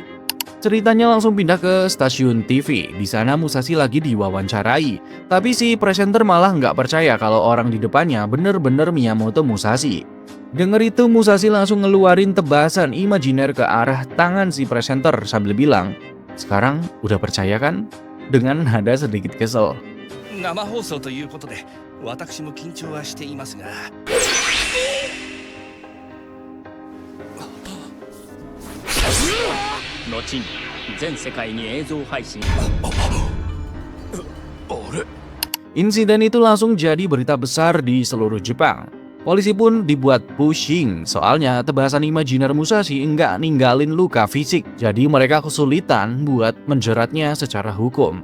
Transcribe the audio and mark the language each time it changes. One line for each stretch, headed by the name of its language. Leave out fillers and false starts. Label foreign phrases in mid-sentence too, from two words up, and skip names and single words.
Indonesian: Ceritanya langsung pindah ke stasiun TV. Di sana Musashi lagi diwawancarai. Tapi si presenter malah nggak percaya kalau orang di depannya bener-bener Miyamoto Musashi. Dengar itu Musashi langsung ngeluarin tebasan imajiner ke arah tangan si presenter sambil bilang, "Sekarang udah percaya kan?" Dengan nada sedikit kesel.
Japanese: 生放送ということで私も緊張はしていますが後に全世界に映像配信
Indonesian: Insiden itu langsung jadi berita besar di seluruh Jepang. Polisi pun dibuat pusing, soalnya tebasan imajiner Musashi nggak ninggalin luka fisik, jadi mereka kesulitan buat menjeratnya secara hukum.